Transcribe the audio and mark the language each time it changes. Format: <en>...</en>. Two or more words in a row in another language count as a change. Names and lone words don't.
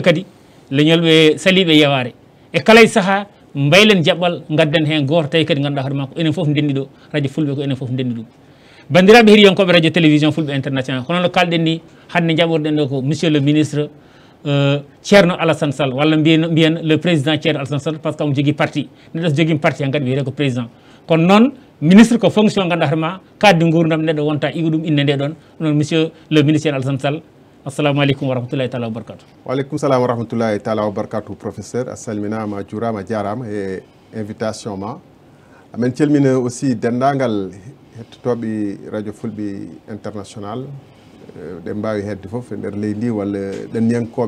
<ff>kadi leñol ɓe saliɓe yeware e kala e saaha mbaylen jaɓɓal gadden hen goto tawi kadi ganduɗa hoorema ko enen foof ndenndi ɗo radio fulɓe ko enen foof ndenndi ɗum bandiraɓe heeɗiyankoɓe radio télévision fulɓe international hono no kalɗen ni hande jaɓɓorɗen ɗo ko</ff> <fr>monsieur le ministre</fr> <ff>Thierno Alassane Sall walla mbiyen</ff> <fr>le président</fr> <ff>Thierno Alassane Sall</ff> <fr>par ce que</fr> <ff>omo jogui parti neɗɗo so jogui parti han kadi wiyete ko président kono noon ministre ko fonction ganduɗa hoorema kadde gurdam neɗɗo wonta iwa ɗum inde nde ɗon noon</ff> <fr>monsieur le ministre</fr> <ff>Thierno Alassane Sall</ff> <ar>السلام عليكم ورحمة الله تعالى وبركاته. Wa عليكم السلام ورحمة الله تعالى وبركاته</ar> <ff>professeur a salminama a juurama a jarama e invitation ma amen calmina aussi dendagal hettotoɓe radio fulɓe international ɗe mbawi hedde foof e nder leydi ndi walla ɗanniyankoɓe</ff>